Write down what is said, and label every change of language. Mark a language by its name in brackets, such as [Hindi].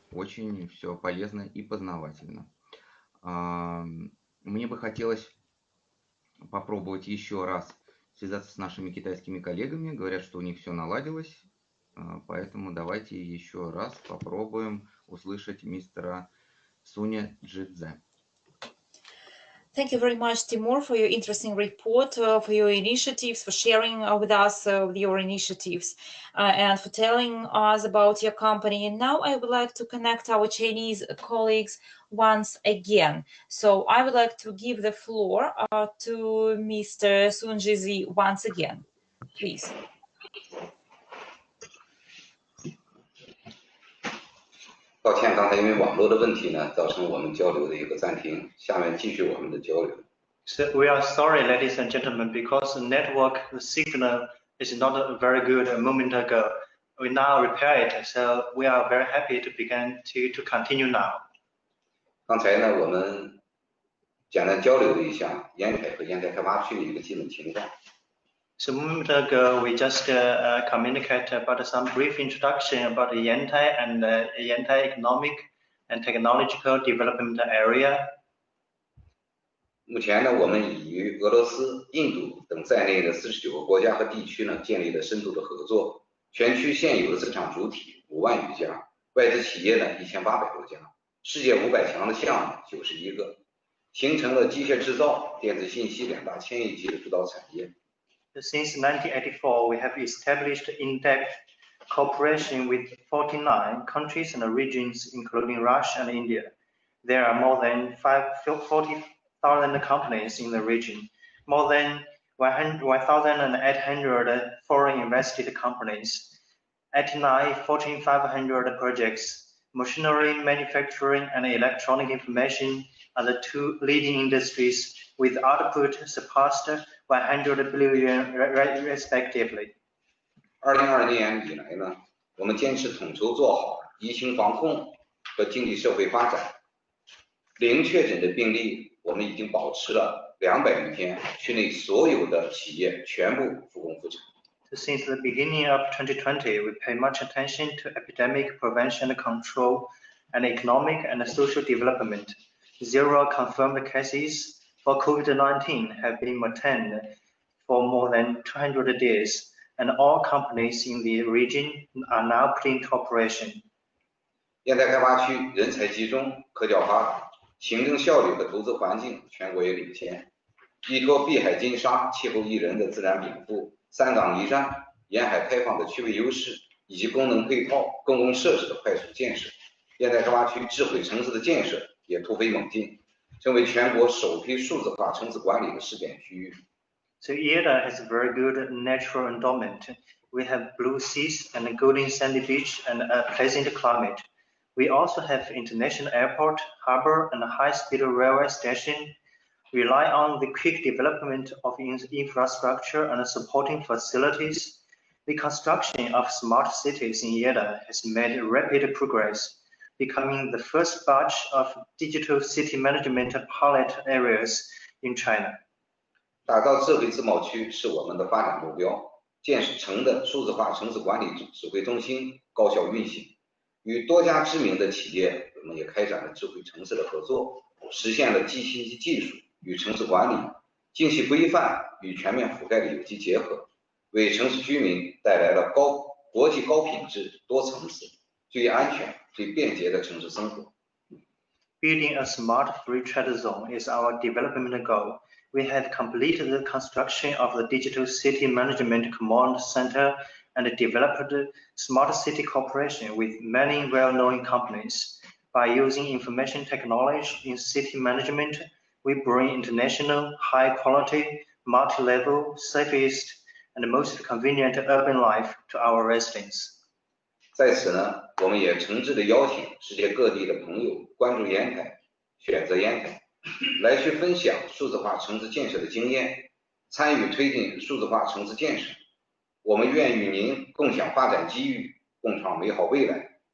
[Russian] Очень все полезно и познавательно. Мне бы хотелось попробовать еще раз связаться с нашими китайскими коллегами. Говорят, что у них все наладилось. Поэтому давайте еще раз попробуем услышать мистера Суня Джидзе. [English] Thank you very much, Timur, for your interesting report, for your initiatives, for sharing with us your initiatives, and for telling us about your company. And now I would like to connect our Chinese colleagues once again. So I would like to give the floor to Mr. Sun Jizi once again. Please. [Chinese] 抱歉，刚才因为网络的问题呢，造成我们交流的一个暂停。下面继续我们的交流。 [English] So we are sorry, ladies and gentlemen, because the network signal is not very good a moment ago. We now repair it, so we are very happy to begin to continue now. [Chinese] 刚才呢，我们简单交流了一下烟台和烟台开发区的一个基本情况。 [English] So a moment ago, we just communicated about some brief introduction about the Yantai and Yantai economic and technological development area. [Chinese] 目前呢，我们已与俄罗斯、印度等在内的49个国家和地区呢，建立了深度的合作。全区现有的市场主体5万余家，外资企业呢1800多家，世界500强的项目91个，形成了机械制造、电子信息2大千亿级的主导产业。 [English] Since 1984, we have established in-depth cooperation with 49 countries and regions, including Russia and India. There are more than 40,000 companies in the region, more than 1,800 foreign invested companies, 89 Fortune 500 projects. Machinery, manufacturing, and electronic information are the two leading industries, with output surpassed 100 billion respectively. [Chinese] 2020年以来呢，我们坚持统筹做好疫情防控和经济社会发展。零确诊的病例，我们已经保持了200余天，区内所有的企业全部复工复产。 [English] Since the beginning of 2020, we pay much attention to epidemic prevention and control and economic and social development. 0 confirmed cases for COVID-19 have been maintained for more than 200 days, and all companies in the region are now put into operation. [Chinese] 烟台开发区人才集中、科教发达，行政效率和投资环境全国也领先。依托碧海金沙、气候宜人的自然禀赋、3港1站、沿海开放的区位优势以及功能配套、公共设施的快速建设，烟台开发区智慧城市的建设也突飞猛进，成为全国首批数字化城市管理的试点区域。 [English] So Yeda has a very good natural endowment. We have blue seas and a golden sandy beach and a pleasant climate. We also have international airport, harbor, and a high-speed railway station. Rely on the quick development of infrastructure and supporting facilities. The construction of smart cities in Yeda has made rapid progress, becoming the first batch of digital city management pilot areas in China. [Chinese] 打造智慧自贸区是我们的发展目标，建设城的数字化城市管理指挥中心高效运行，与多家知名的企业，我们也开展了智慧城市的合作，实现了信息技术与城市管理、精细规范与全面覆盖的有机结合，为城市居民带来了国际高品质、多层次、最安全、最便捷的城市生活。 [English] Building a smart free trade zone is our development goal. We have completed the construction of the Digital City Management Command Center and developed smart city cooperation with many well-known companies. By using information technology in city management, we bring international, high-quality, multi-level, safest, and most convenient urban life to our residents. [Chinese] 在此呢，我们也诚挚地邀请世界各地的朋友关注烟台，选择烟台，来去分享数字化城市建设的经验，参与推进数字化城市建设。我们愿与您共享发展机遇，共创美好未来。